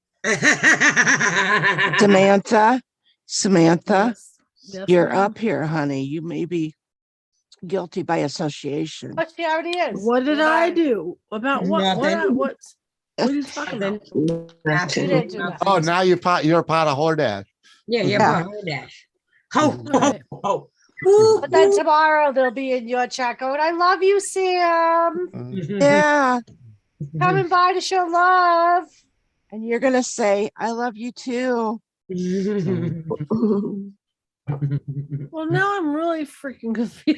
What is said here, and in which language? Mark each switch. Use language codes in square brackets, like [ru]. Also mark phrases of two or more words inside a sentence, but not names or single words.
[en] it. Samantha, Yes, you're ma'am. up here, honey. You may be guilty by association. But she already is. What did I do? About what? Nothing. What are you talking about? You didn't do nothing. Oh, now you're a pot of hordash. Yeah, you're Yeah. part of dash. Ho, ho, Right. ho. But then tomorrow they'll be in your chat going, "I love you, Sam. Yeah. Coming by to show love." And you're going to say, I love you too. Well, now I'm really freaking confused.